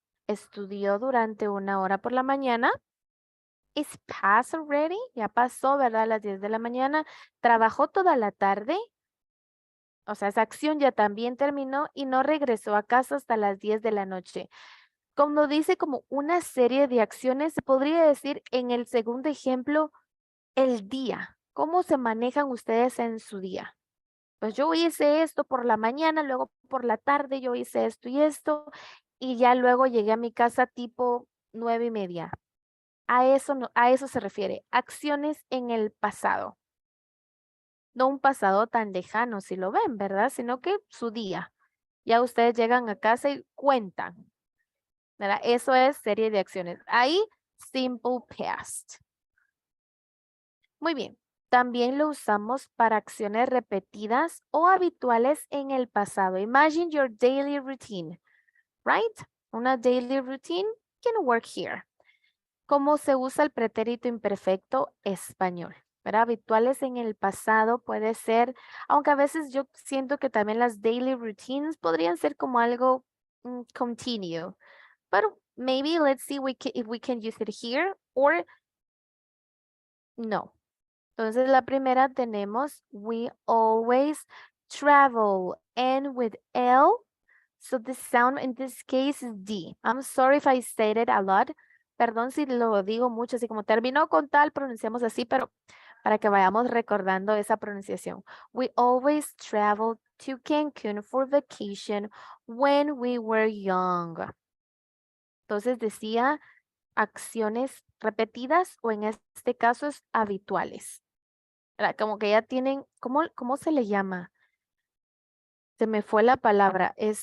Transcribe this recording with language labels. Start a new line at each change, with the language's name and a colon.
Spanish: Estudió durante 1 hora por la mañana.
English: It's past already,
Spanish: ya pasó, ¿verdad? A las 10 de la mañana. Trabajó toda la tarde. O sea, esa acción ya también terminó y no regresó a casa hasta las 10 de la noche. Cuando dice como una serie de acciones, se podría decir en el segundo ejemplo, el día. ¿Cómo se manejan ustedes en su día? Pues yo hice esto por la mañana, luego por la tarde yo hice esto y ya luego llegué a mi casa tipo 9:30. A eso se refiere, acciones en el pasado. No un pasado tan lejano si lo ven, ¿verdad? Sino que su día. Ya ustedes llegan a casa y cuentan, ¿verdad? Eso es serie de acciones. Ahí, simple past. Muy bien. También lo usamos para acciones repetidas o habituales en el pasado.
English: Imagine your daily routine, right? Una daily routine can work here.
Spanish: ¿Cómo se usa el pretérito imperfecto español? ¿Verdad? Habituales en el pasado puede ser, aunque a veces yo siento que también las daily routines podrían ser como algo continue.
English: But maybe let's see if we can use it here or no.
Spanish: Entonces la primera tenemos
English: we always travel and with L. So the sound in this case is D. I'm sorry if I said it a lot.
Spanish: Perdón si lo digo mucho, así como terminó con tal, pronunciamos así, pero para que vayamos recordando esa pronunciación.
English: We always traveled to Cancun for vacation when we were young.
Spanish: Entonces decía acciones repetidas o en este caso es habituales. Como que ya tienen, ¿cómo se le llama? Se me fue la palabra.